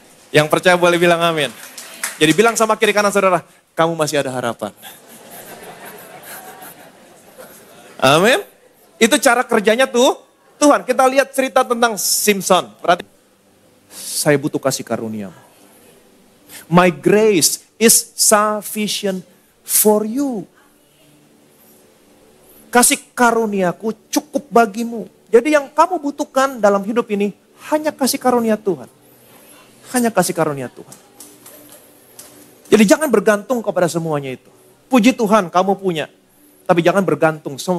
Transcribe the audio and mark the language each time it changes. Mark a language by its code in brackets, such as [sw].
[id] Yang percaya boleh bilang amin. Jadi bilang sama kiri kanan saudara, kamu masih ada harapan. Amin. Itu cara kerjanya Tuhan. Kita lihat cerita tentang Simpson. Perhatikan. Saya butuh kasih karunia. [en] My grace is sufficient for you. [id] Kasih karuniaku cukup bagimu. Jadi yang kamu butuhkan dalam hidup ini hanya kasih karunia Tuhan. Hanya kasih karunia Tuhan. Jadi jangan bergantung kepada semuanya itu. Puji Tuhan kamu punya. Tapi jangan bergantung.